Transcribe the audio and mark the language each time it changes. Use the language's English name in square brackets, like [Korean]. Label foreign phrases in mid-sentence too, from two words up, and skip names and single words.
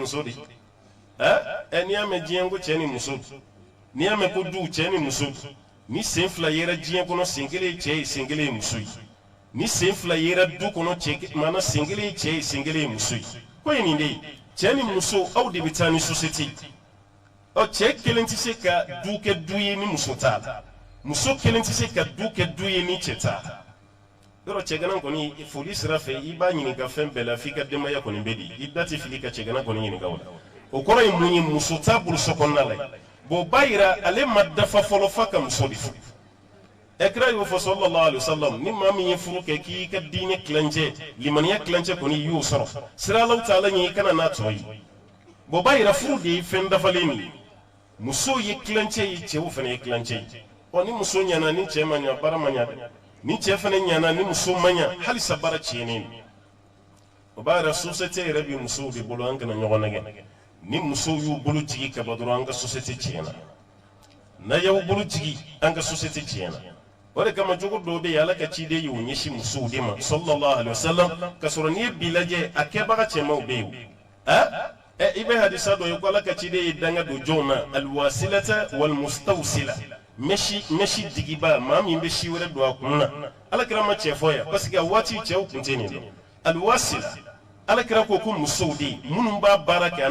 [Bambara] muso de n'i y'a mɛn diɲɛ ko cɛ ni muso n'i y'a mɛn ko du cɛ ni muso ni sen fila yera diɲɛ kɔnɔ sen kelen ye cɛ ye sen kelen ye muso ye ni sen fila yera du kɔnɔ cɛ maana sen kelen ye cɛ ye sen kelen ye muso ye ko ye nin de ye cɛ ni muso aw de bɛ taa ni société ɔ cɛ kelen tɛ se ka du kɛ du ye ni muso t'a la muso kelen tɛ se ka du kɛ du ye ni cɛ t'a la yoro cegana koni foli sira fe i b'a ɲininka fɛn bɛɛ la f'i ka denbaya kɔni bɛ di i da tɛ fili ka cegana kɔni ɲininka o la o kɔrɔ ye mun ye muso t'a bolo so kɔnɔna la ye bon b'a yira ale ma dafa fɔlɔ fa ka muso de furu kira y'o fɔ [Arabic] صلى الله عليه وسلم [Bambara] ni maa min ye furu kɛ k'i ka diinɛ tilancɛ limaniya tilancɛ kɔni i y'o sɔrɔ sira Alahu taala ɲɛ i kana n'a tɔ ye bon b'a yira furu de ye fɛn dafalen de ye muso ye tilancɛ ye cɛw fana ye tilancɛ ye ni muso ɲɛna ni cɛ ma ɲa baara ma ɲa dɛ ni cɛ fana ɲɛna ni muso ma ɲa halisa baara tiɲɛnen o b'a yira société yɛrɛ bɛ musow de bolo an kana ɲɔgɔn nɛgɛ ni musow y'u bolo jigi ka bɔ dɔrɔn an ka société tiɲɛna n'a y'aw bolo jigi an ka société tiɲɛna o de kama jogo dɔw bɛ yen Ala ka ciden y'o ɲɛsin musow de ma [Arabic] صلى الله عليه وسلم [Bambara] ka sɔrɔ n'i ye bi lajɛ a kɛbaga cɛmanw bɛ yen i bɛ hadisa dɔ ye ko Ala ka ciden ye danga don jɔnw na [Arabic] الواصلة والمستوصلة [Bambara] mɛsi digiba maa min bɛ si wɛrɛ don a kun na Alakira ma cɛ fɔ yan parce que a waati cɛw kun tɛ nin dɔn alwasila Alakira ko ko musow de minnu b'a baara kɛ a